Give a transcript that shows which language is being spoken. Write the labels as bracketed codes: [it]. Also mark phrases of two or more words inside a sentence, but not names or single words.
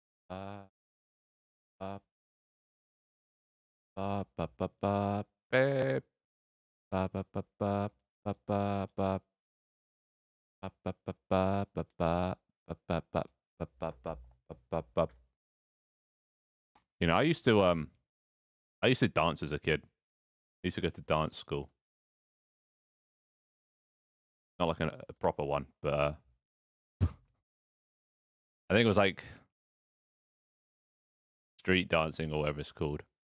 [en] Ba, ba, ba, ba, ba, ba, beep. Ba, ba, ba, ba, ba, ba, ba. Ba, ba, ba, ba, ba, ba, ba, ba, ba, ba, ba, ba, ba, ba. You know, I used to dance as a kid. I used to go to dance school. Not like a proper one, but I think it was like street dancing or whatever it's called.